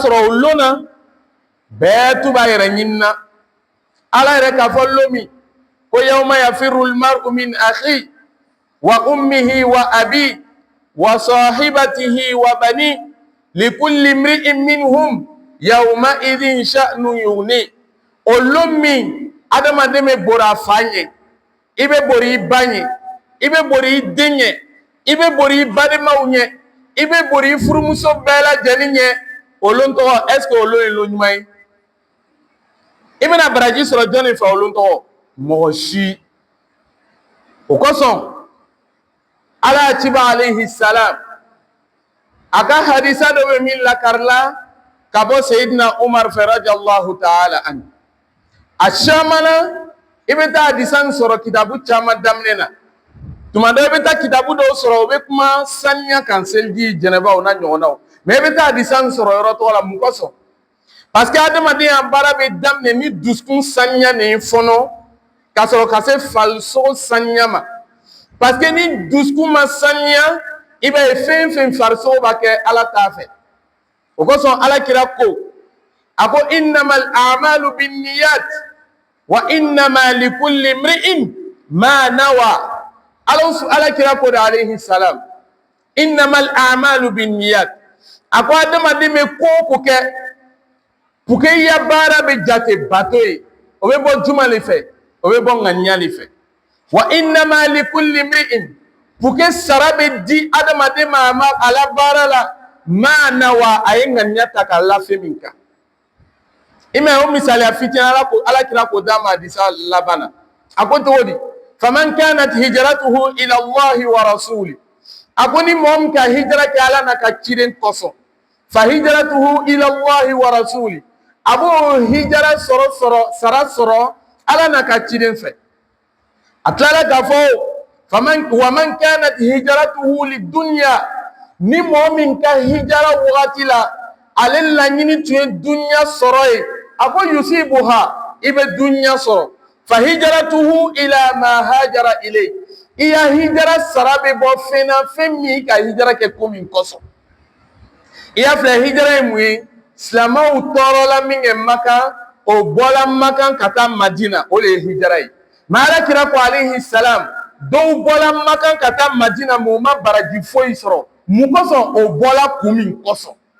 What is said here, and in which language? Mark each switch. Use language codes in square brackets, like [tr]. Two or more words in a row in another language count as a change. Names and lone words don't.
[bm] sɔrɔ o lon na bɛɛ tu b'a yɛrɛ ɲini na ala yɛrɛ k'a fɔ lon min ko [ar] يوم يفر المرء من أخي وأمه وأبي وصاحبته وبني لكل امرئ منهم يوم إذ شأن يغني [bm] o lon min adamaden bɛ bori a fa ɲɛ i bɛ bori i ba ɲɛ i bɛ bori i den ɲɛ i bɛ bori i balimaw ɲɛ i bɛ bori i furumuso bɛɛ lajɛlen ɲɛ o lon tɔgɔ est ce que o lon ye lon ɲuman ye i bɛna baraji sɔrɔ jɔnni fɛ o lon tɔgɔ mɔgɔ si o kosɔn ala ciba [ar] عليه السلام [bm] a ka hadisa dɔ bɛ min lakarila ka bɔ sayidina umar fɛ [ar] رضي الله تعالى عنه [bm] a caman na i bɛ taa hadisa nin sɔrɔ kitabu caman daminɛ na tuma dɔ i bɛ taa kitabu dɔw sɔrɔ o bɛ kuma saniya kan seliji jɛnɛbaw na ɲɔgɔnnaw mais i bɛ taa hadisa nin sɔrɔ yɔrɔ tɔgɔ la mun kosɔn [fr] parce que [bm] adamadenya baara bɛ daminɛ ni dusukun saniya nin fɔlɔ ka sɔrɔ ka se farisogo saniya ma [fr] parce que [bm] ni dusukun ma saniya i b'a ye fɛn fɛn farisogo b'a kɛ ala t'a fɛ o kosɔn alakira ko a ko [ar] إنما الأعمال بالنيات وإنما لكل امرئ ما نوى [bm] alakira ko da [ar] عليه السلام إنما الأعمال بالنيات [bm] a ko adamaden bɛ ko o ko kɛ [fr] pour que [bm] i ya baara bɛ jate bato ye o bɛ bɔ juma de fɛ o bɛ bɔ ŋaniya de fɛ [ar] وإنما لكل امرئ [fr] pour que [bm] sara bɛ di adamaden ma a la baara la [ar] ما نوى [bm] a ye ŋaniya ta k'a lafɛ min kan i m'a ye o misaliya fitinin alakira ko d'a ma hadisa laban na a ko cogo di [ar] فمن كانت هجرته إلى الله ورسوله [bm] a ko ni mɔgɔ min ka hijira kɛ ala n'a ka ciden kosɔn [ar] فهجرته إلى الله ورسوله [bm] a b'o hijira sara sɔrɔ ala n'a ka ciden fɛ a tilala k'a fɔ [ar] ومن كانت هجرته لدنيا [bm] ni mɔgɔ min ka hijira wagati la ale laɲini tun ye dunya sɔrɔ ye a ko yusibuha i bɛ dunya sɔrɔ [ar] فهجرته إلى ما هاجر إليه [bm] i ya hijira sara bɛ bɔ fɛn na fɛn min ka hijira kɛ ko min kosɔn i y'a filɛ hijira ye mun ye silamɛw tɔɔrɔla min kɛ Makan o bɔla Makan ka taa Madina o de ye hijira ye mais alakira ko alayhi salam dɔw bɔla Makan ka taa Madina mais u ma baraji foyi sɔrɔ mun kosɔn o bɔla kun min kosɔn